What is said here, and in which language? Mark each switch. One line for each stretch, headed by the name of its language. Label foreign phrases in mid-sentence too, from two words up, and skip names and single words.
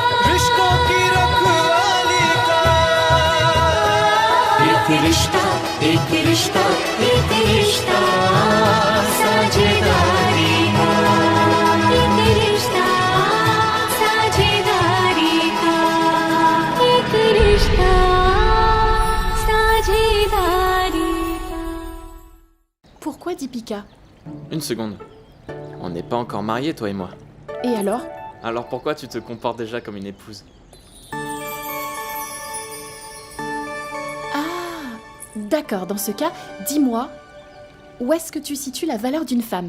Hindi: रिश्तों की रखवाली का एक रिश्ता एक रिश्ता एक रिश्ता साझेदारी का एक रिश्ता साझेदारी का एक रिश्ता साझेदारी का
French: Pourquoi Deepika? Une seconde. On n'est pas encore mariés, toi et moi. Et alors? Alors pourquoi tu te comportes déjà comme une épouse? Ah, d'accord, dans ce cas, dis-moi, où est-ce que tu situes la valeur d'une femme?